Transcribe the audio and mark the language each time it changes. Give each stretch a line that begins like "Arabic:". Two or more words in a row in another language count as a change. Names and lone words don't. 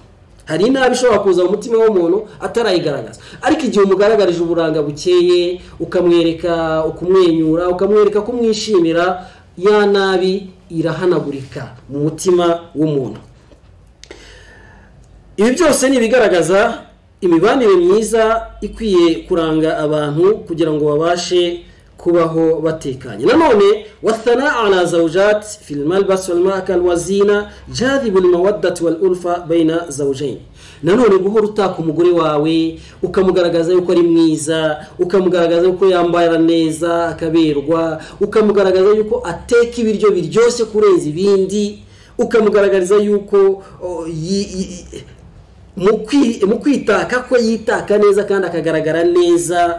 Kinyarwanda: Hari inabi ishobora kuza mu mutima w'umuntu atarayigaragaza, ariko igihe umugaragarije uburanga bukeye, ukamwereka ukumwenyura, ukamwereka kumwishimira, ya nabi irahanagurika mu mutima w'umuntu. Ibi byose ni bigaragaza imibanire myiza ikwiye kuranga abantu kugira ngo babashe kubaho batekanye.
Arabic: Nanone والثناء على الزوجة في الملبس والمأكل والزينة جاذب المودة والألفة بين الزوجين,
Kinyarwanda: nanone guhora utaka umugore wawe, ukamugaragaza yuko ari mwiza, ukamugaragaza yuko yambara neza akaberwa, ukamugaragaza yuko ateka ibiryo biryoshye kurenza ibindi, ukamugaragariza yuko mu kwitaka ko yitaka neza kandi akagaragara neza.